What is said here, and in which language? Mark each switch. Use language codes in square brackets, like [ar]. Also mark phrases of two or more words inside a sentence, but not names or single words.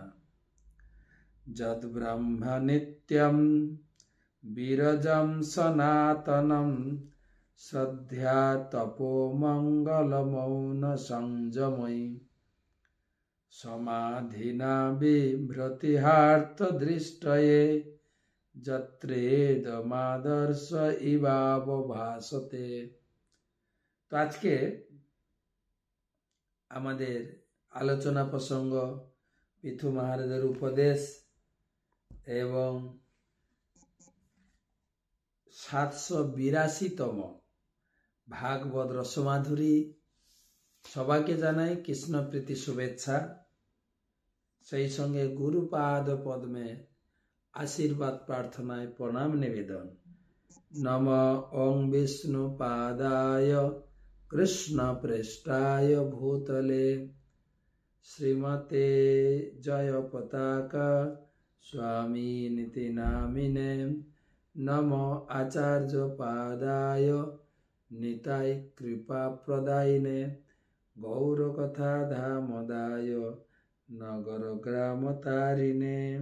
[sa] जद ब्रह्म नित्यं विरजं सनातनं श्रद्धा तपो मंगल मौन संजमयी समाधिना विभ्रतिहार्थ दृष्टये जत्रेदमादर्श इवाव भासते। [bn] তো আজ কে আমাদের আলোচনা প্রসঙ্গ পৃথু মহারাজের উপদেশ এবং 782তম ভাগবত রসমাধুরী। সবাকে জানাই কৃষ্ণ প্রীতি শুভেচ্ছা। সেই সঙ্গে গুরুপাদ পদ্মে আশীর্বাদ প্রার্থনায় প্রণাম নিবেদন। [sa] नमो ओं विष्णुपादाय कृष्ण प्रेष्ठाय भूतले श्रीमते जय पताका स्वामिनिति नामिने नमो आचार्य पादाय निताय कृपा प्रदायिने गौरकथा धामदाय नगर ग्राम तारिणे।